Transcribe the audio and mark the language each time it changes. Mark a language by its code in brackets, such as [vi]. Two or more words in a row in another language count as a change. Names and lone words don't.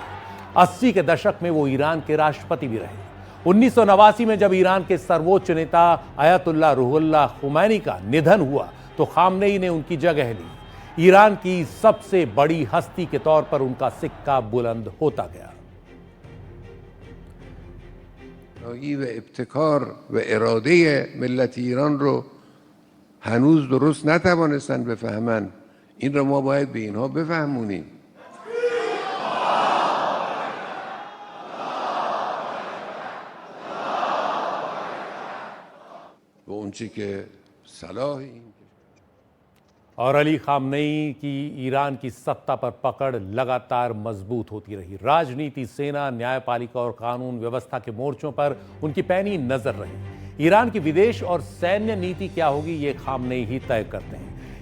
[hi] 80 के दशक में वो ईरान के राष्ट्रपति भी रहे। 1989 में जब ईरान के सर्वोच्च नेता अयतुल्लाह रूहुल्लाह खुमैनी का निधन हुआ तो खामनेई ने उनकी जगह ली। ईरान की सबसे बड़ी हस्ती के तौर पर उनका सिक्का बुलंद होता गया। [fa] و ابتکار و اراده ملت ایران رو هنوز درست نتوانستن بفهمن. این رو ما باید به اینها بفهمونیم. و اونچه که صلاح این [hi] और अली खामनेई की ईरान की सत्ता पर पकड़ लगातार मजबूत होती रही। राजनीति, सेना, न्यायपालिका और कानून व्यवस्था के मोर्चों पर उनकी पैनी नजर रही। ईरान की विदेश और सैन्य नीति क्या होगी, ये खामनेई ही तय करते हैं।